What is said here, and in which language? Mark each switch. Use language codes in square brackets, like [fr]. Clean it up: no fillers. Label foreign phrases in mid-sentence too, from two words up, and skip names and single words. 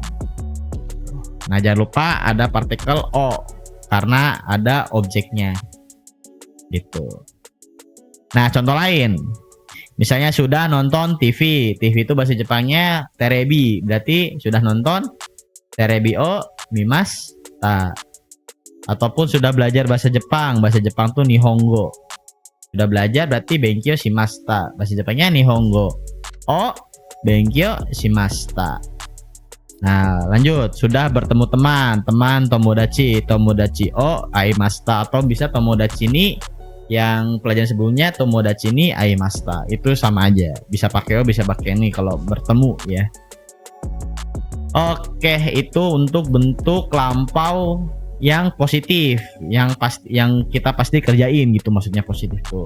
[id] Nah, jangan lupa ada partikel o karena ada objeknya gitu. Nah, contoh lain, misalnya sudah nonton TV. TV itu bahasa Jepangnya terebi, berarti sudah nonton [ja] テレビ を 見ました. [id] Ataupun sudah belajar bahasa Jepang tuh nihongo. Sudah belajar berarti [ja] 勉強 しました. [id] Bahasa Jepangnya [ja] 日本語 を 勉強 しました. [id] Nah, lanjut. Sudah bertemu teman [ja] 友達 を 会いました. [id] Atau bisa [ja] 友達 に [id] yang pelajaran sebelumnya [ja] 友達 に 会いました. [id] Itu sama aja. Bisa pakai o, bisa pakai ni kalau bertemu ya. Oke, itu untuk bentuk lampau yang positif, yang kita pasti kerjain gitu, maksudnya positif tuh.